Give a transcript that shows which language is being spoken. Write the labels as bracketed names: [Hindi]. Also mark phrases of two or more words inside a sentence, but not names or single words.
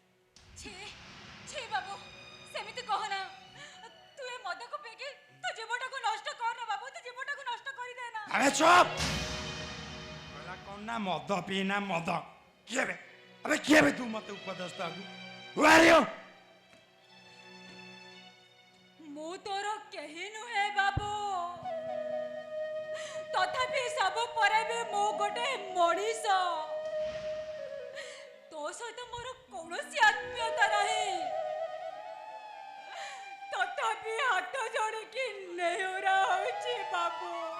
[Odia] ବାବୁ ସେମିତି କହନା। ତୁ ଏ ମଦକୁ ପିଇକି ତୁ ଜୀବନଟାକୁ ନଷ୍ଟ କରନା ବାବୁ, ତୁ ଜୀବନଟାକୁ ନଷ୍ଟ କରିଦେନା। ଆବେ ଚୁପ୍! କହିଲା କଣ ନା ମଦ ପିଇନା ମଦ। କିଏ ବେ? ଆବେ କିଏ ବେ ତୁ ମତେ ଉପଦେଶ ଦେବାକୁ? [English] Who are you? [Odia] ମୁଁ ତୋର କେହି ନୁହେଁ ବାବୁ, ତଥାପି ସବୁ ପରେ ବି ମୁଁ ଗୋଟେ ମଣିଷ। ତୋ ସହିତ ମୋର କୌଣସି ଆତ୍ମୀୟତା ନାହିଁ, ତଥାପି ହାତ ଯୋଡ଼ିକି ନେହୁରା ହେଉଛି ବାବୁ।